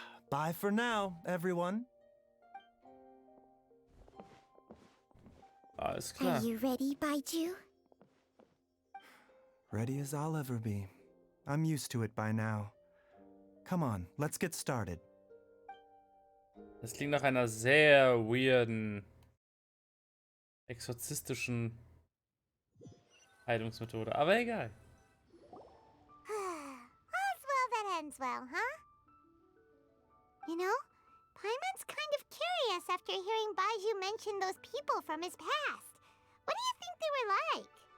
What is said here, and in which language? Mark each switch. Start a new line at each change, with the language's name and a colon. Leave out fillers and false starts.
English: Bye for now, everyone.
German: Alles klar.
English: Are you ready, Baizhou? Ready as I'll ever be. I'm used to it by now. Come on, let's get started.
German: Das klingt nach einer sehr weirden, exorzistischen Heilungsmethode. Aber egal.
English: All's well that ends well, huh? You know, Paimon's kind of curious after hearing Baizhou mention those people from his past. What do you think they were like?